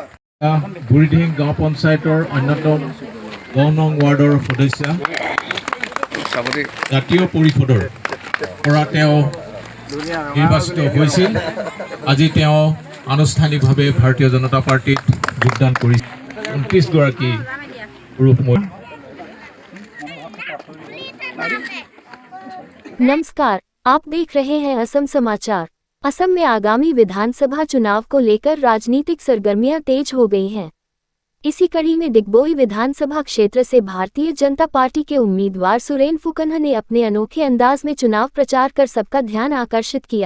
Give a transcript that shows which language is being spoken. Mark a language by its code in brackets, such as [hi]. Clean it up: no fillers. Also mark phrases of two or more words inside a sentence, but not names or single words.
[as] বুঢ়ীদিহিং গাঁও পঞ্চায়তৰ অন্যতম ৯ নং ৱাৰ্ডৰ সদস্য জাতীয় পৰিষদৰ পৰা তেওঁ নিৰ্বাচিত হৈছিল। আজি তেওঁ আনুষ্ঠানিকভাৱে ভাৰতীয় জনতা পাৰ্টিত যোগদান কৰিছে। 29 গৰাকী পুৰুষ মহিলা। [hi] नमस्कार, आप देख रहे हैं असम समाचार। असम में आगामी विधानसभा चुनाव को लेकर राजनीतिक सरगर्मियां तेज हो गई हैं। इसी कड़ी में दिग्बोई विधानसभा क्षेत्र से भारतीय जनता पार्टी के उम्मीदवार सुरेन फुकन ने अपने अनोखे अंदाज में चुनाव प्रचार कर सबका ध्यान आकर्षित किया।